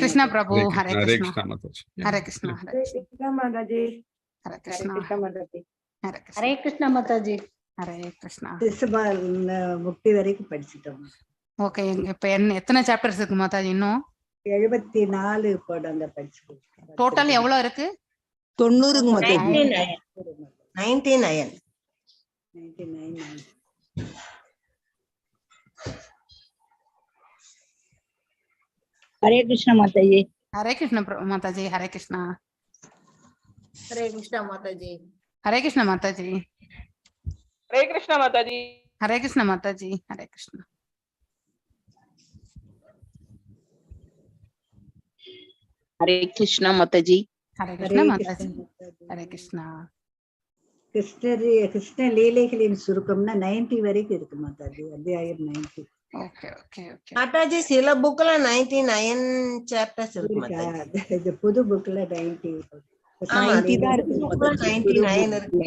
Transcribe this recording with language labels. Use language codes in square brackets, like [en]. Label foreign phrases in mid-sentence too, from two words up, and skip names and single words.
[ta] Krishna Prabhu. Hare Krishna. Hare Krishna Mataji. Hare Krishna Mataji. Hare Krishna Mataji. Hare Krishna. Hare Krishna Mataji. Hare Krishna. சிசுபால் முக்தி வரைக்கும் படிச்சிட்டோம். ஓகே, இப்ப எத்தனை சாப்டர்ஸ் இருக்கு மாதாஜி? இன்னும் 74 போடாங்க படிச்சு. டோட்டல் எவ்வளவு இருக்கு? 90 மாதாஜி. 99. Hare Krishna Mataji. Hare Krishna Mataji. Hare Krishna. Hare Krishna Mataji. Hare Krishna Mataji. Hare Krishna Mataji. Hare Krishna Mataji. Hare Krishna. Hare Krishna Mataji. Hare Krishna Mataji. Hare Krishna. கிருஷ்ண லீலைகளின் சுருக்கம்னா 90 வரைக்கும் இருக்கு மாதாஜி. அத்தியாயம் 90. ஓகே ஓகே ஓகே மாதாஜி சில புக்ல 99 சாப்டர்ஸ் இருக்கு மாதாஜி. இந்த புது புக்ல 90 தான் இருக்கு. 99 இருக்கு.